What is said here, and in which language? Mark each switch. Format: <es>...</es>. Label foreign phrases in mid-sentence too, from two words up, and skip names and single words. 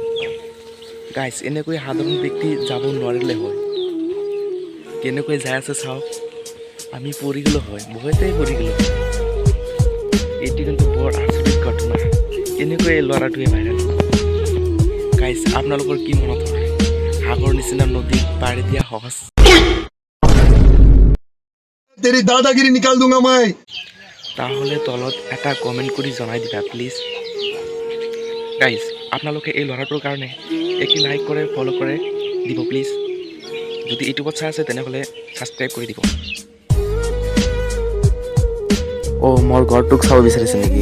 <as>গাইজ এনেকৈ সাধাৰণ ব্যক্তি যাব নোৱাৰিলে হয়, কেনেকৈ যাই আছে চাওক। আমি পৰি গ'লোঁ হয়, ভয়তেই পৰি গ'লোঁ হয়। এইটো কিন্তু বৰ আচৰিত ঘটনা, এনেকৈ এই ল'ৰাটোৱে ভাইৰেল। গাইজ আপোনালোকৰ কি মনত হয়, সাগৰ নিচিনা নদী পাৰি দিয়া সহজ?</as> <hi>तेरी दादागिरी निकाल दूंगा मैं।</hi> <as>তাহলে তলত এটা কমেণ্ট কৰি জনাই দিবা প্লিজ। গাইজ আপোনালোকে এই ল'ৰাটোৰ কাৰণে এটি লাইক কৰে, ফ'ল' কৰে দিব প্লিজ। যদি ইউটিউবত চাই আছে তেনেহ'লে ছাবস্ক্ৰাইব কৰি দিব। অ' মোৰ ঘৰটোক চাব বিচাৰিছে নেকি?</as>